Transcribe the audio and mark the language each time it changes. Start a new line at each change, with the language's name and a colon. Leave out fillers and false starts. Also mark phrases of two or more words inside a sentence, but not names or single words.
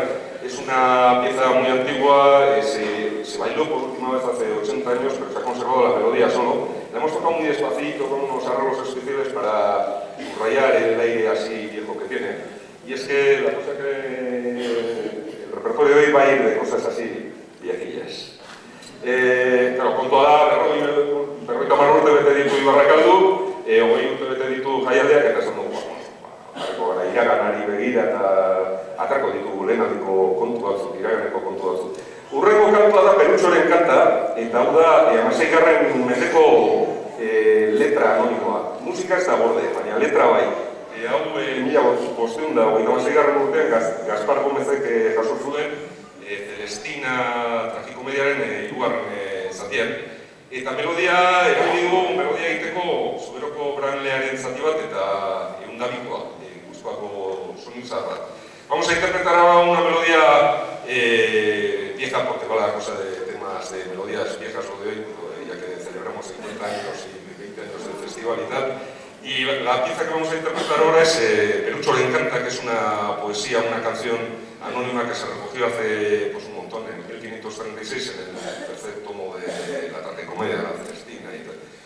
Spanish: Es una pieza muy antigua, se bailó por última vez hace 80 años, pero se ha conservado la melodía solo. La hemos tocado muy despacito, con unos arreglos especiales para subrayar el aire así viejo que tiene. Y es que la cosa que el repertorio de hoy va a ir de cosas así viejillas.
Basque: Claro, kontua da, berroita marrurte bete ditu Ibarrakaldu, hogei urte bete ditu jaialdeak, eta esan dugu, iraganari begira eta atrako ditugu lehenaldiko kontu batzuk, iraganeko kontu batzuk. Urrengo kantua da Perutxoren kanta, eta hau da 16. mendeko letra anonimoa. Musika ez da gorde, baina letra bai. Hau 1526. urtean Gaspar Gomezek jaso zuen Celestina tragikomediaren hirugarren zatian. Eta melodia, erabili dugu melodia egiteko Zuberoko Branlearen zati bat eta eundabikoa.
Spanish: Vamos a interpretar ahora una melodía vieja porque va la cosa de temas de melodías viejas lo de hoy, ya que celebramos 50 años y 20 años del festival y tal. Y la pieza que vamos a interpretar ahora es Perutxoren kanta, que es una poesía, una canción anónima que se recogió hace pues, un montón, en 1536, en el tercer tomo de la tragicomedia de la Celestina y tal.